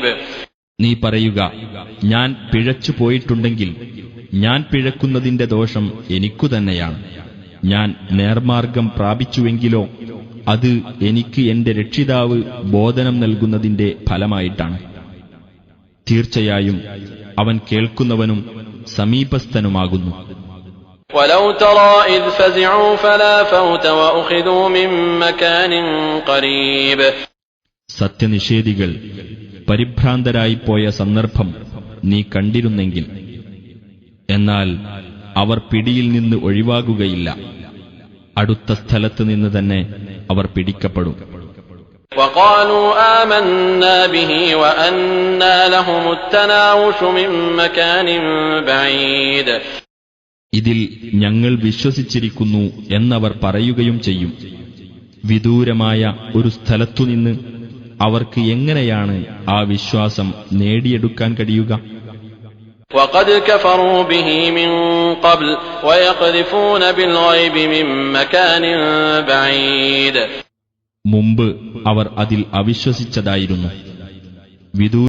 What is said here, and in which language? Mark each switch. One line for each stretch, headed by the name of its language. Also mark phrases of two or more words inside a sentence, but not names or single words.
Malayalam: നീ പറയുക, ഞാൻ പിഴച്ചു പോയിട്ടുണ്ടെങ്കിൽ ഞാൻ പിഴക്കുന്നതിന്റെ ദോഷം എനിക്കു തന്നെയാണ്. ഞാൻ നേർമാർഗം പ്രാപിച്ചുവെങ്കിലോ അത് എനിക്ക് എന്റെ രക്ഷിതാവ് ബോധനം നൽകുന്നതിന്റെ ഫലമായിട്ടാണ്. തീർച്ചയായും അവൻ കേൾക്കുന്നവനും സമീപസ്ഥനുമാകുന്നു.
Arabic: وَلَوْ تَرَىٰ إِذْ فَزِعُوا فَلَا فَوْتَ وَأُخِذُوا مِن مَّكَانٍ قَرِيبٍ.
Malayalam: സത്യനിഷേധികൾ പരിഭ്രാന്തരായിപ്പോയ സന്ദർഭം നീ കണ്ടിരുന്നെങ്കിൽ. എന്നാൽ അവർ പിടിയിൽ നിന്ന് ഒഴിവാകുകയില്ല. അടുത്ത സ്ഥലത്ത് നിന്ന് തന്നെ അവർ പിടിക്കപ്പെടും.
Arabic: وقالوا آمنا به وأنى لهم التناوش من مكان بعيد.
Malayalam: ഇതിൽ ഞങ്ങൾ വിശ്വസിച്ചിരിക്കുന്നു എന്നവർ പറയുകയും ചെയ്യും. വിദൂരമായ ഒരു സ്ഥലത്തുനിന്ന് അവർക്ക് എങ്ങനെയാണ് ആ വിശ്വാസം നേടിയെടുക്കാൻ കഴിയുക?
Arabic: وقد كفروا به من قبل ويقذفون بالغيب من مكان بعيد.
Malayalam: മുമ്പ് അവർ അതിൽ അവിശ്വസിച്ചതായിരുന്നു.